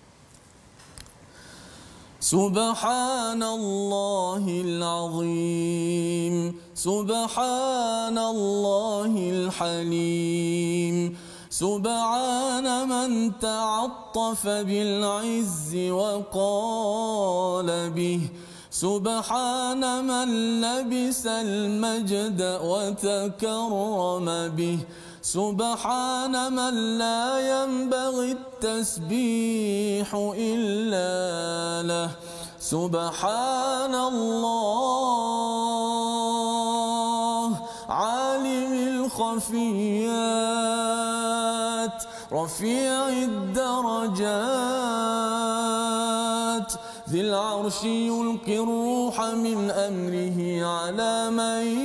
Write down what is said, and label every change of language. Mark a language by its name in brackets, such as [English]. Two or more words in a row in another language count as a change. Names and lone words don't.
[Arabic] سبحان الله العظيم، سبحان الله الحليم، سبحان من تعطف بالعز وقال به، سبحان من لبس المجد وتكرم به, سبحان من لا ينبغي التسبيح إلا له سبحان الله عالم الخفيات رفيع الدرجات ذي العرش يلقي الروح من أمره على من